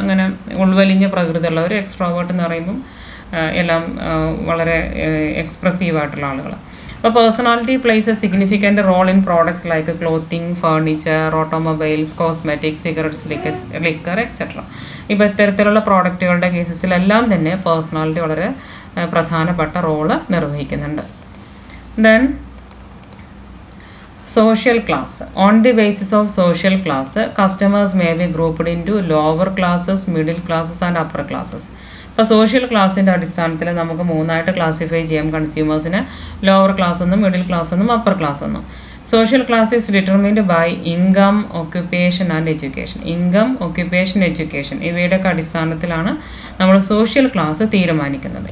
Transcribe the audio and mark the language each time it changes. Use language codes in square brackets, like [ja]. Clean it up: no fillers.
[ml] അങ്ങനെ ഉൾവലിഞ്ഞ പ്രകൃതിയുള്ളവർ. എക്സ്ട്രോവേർട്ട് എന്ന് പറയുമ്പം എല്ലാം വളരെ എക്സ്പ്രസീവായിട്ടുള്ള ആളുകൾ. [en] അപ്പോൾ personality plays a significant role in products like clothing, furniture, automobiles, cosmetics, cigarettes, liquor etcetera. [ml] ഇപ്പോൾ ഇത്തരത്തിലുള്ള പ്രോഡക്റ്റുകളുടെ കേസസിലെല്ലാം തന്നെ പേഴ്സണാലിറ്റി വളരെ പ്രധാനപ്പെട്ട role നിർവഹിക്കുന്നുണ്ട്. [en] Then social class. On the basis of social class, customers may be grouped into lower classes, middle classes and upper classes. [ml] ഇപ്പോൾ social ക്ലാസ്സിൻ്റെ അടിസ്ഥാനത്തിൽ നമുക്ക് മൂന്നായിട്ട് ക്ലാസിഫൈ ചെയ്യാം കൺസ്യൂമേഴ്സിനെ. ലോവർ ക്ലാസ് എന്നും, മിഡിൽ ക്ലാസ് എന്നും, അപ്പർ ക്ലാസ് എന്നും. [en] Social class is determined by income, occupation and education. [ml] Income, occupation, education ഇവയുടെയൊക്കെ അടിസ്ഥാനത്തിലാണ് നമ്മൾ സോഷ്യൽ ക്ലാസ് തീരുമാനിക്കുന്നത്.